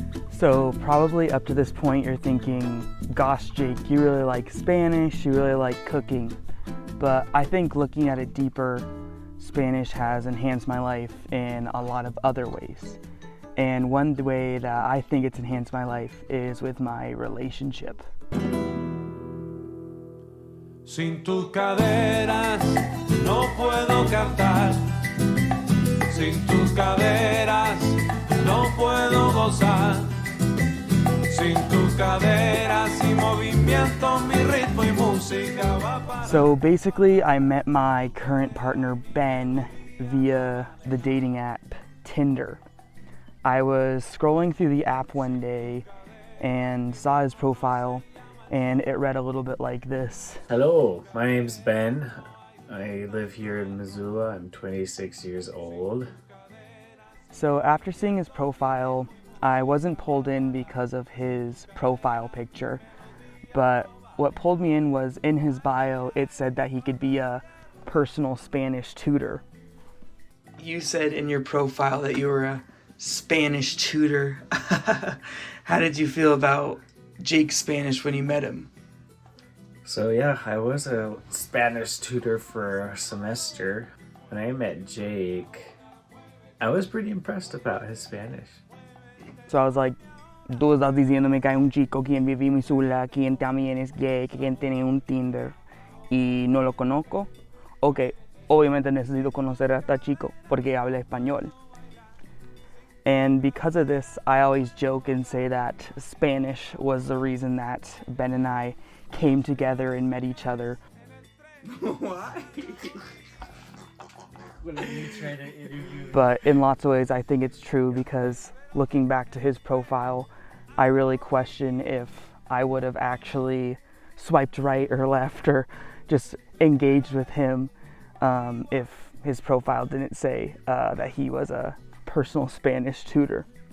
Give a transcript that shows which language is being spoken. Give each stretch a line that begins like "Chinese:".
English: So probably up to this point you're thinking, gosh Jake, you really like Spanish, you really like cooking. But I think looking at it deeper, Spanish has enhanced my life in a lot of other ways. And one way that I think it's enhanced my life is with my relationship.
Spanish: Sin tus caderas no puedo cantar. Sin tus caderas no puedo gozar. Sin tus caderas y movimiento, mi ritmo y música va para.
English: So basically, I met my current partner Ben via the dating app Tinder. I was scrolling through the app one day and saw his profile, and it read a little bit like this. Hello, my name's Ben. I live here in Missoula. I'm 26 years old. So after seeing his profile, I wasn't pulled in because of his profile picture, but what pulled me in was in his bio, it said that he could be a personal Spanish tutor. You said in your profile that you were a Spanish tutor. How did you feel about Jake's Spanish when you met him? So yeah, I was a Spanish tutor for a semester. When I met Jake, I was pretty impressed about his Spanish. So I was like,
Spanish: tú estás diciéndome que hay un chico quien vive en Missoula, quien también es gay, quien tiene un Tinder y no lo conozco. Ok, obviamente necesito conocer a este chico porque habla español.
English: And because of this, I always joke and say that Spanish was the reason that Ben and I came together and met each other. Why? When you try to interview. But in lots of ways, I think it's true because looking back to his profile, I really question if I would have actually swiped right or left or just engaged with him if his profile didn't say that he was a personal Spanish tutor.